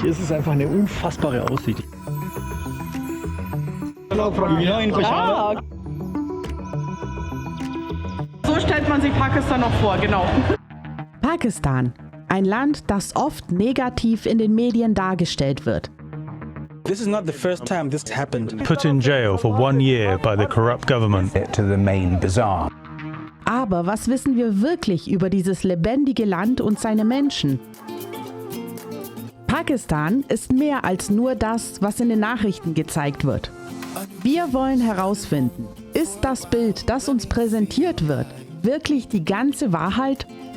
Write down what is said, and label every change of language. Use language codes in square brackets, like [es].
[de] Hier ist es einfach eine unfassbare Aussicht. So stellt man sich Pakistan noch vor, genau. Pakistan, ein Land, das oft negativ in den Medien dargestellt wird. [en] This is not the first time this happened. Put in jail for 1 year by the corrupt government. To the main bazaar. [de] Aber was wissen wir wirklich über dieses lebendige Land und seine Menschen? Pakistan ist mehr als nur das, was in den Nachrichten gezeigt wird. Wir wollen herausfinden, ist das Bild, das uns präsentiert wird, wirklich die ganze Wahrheit?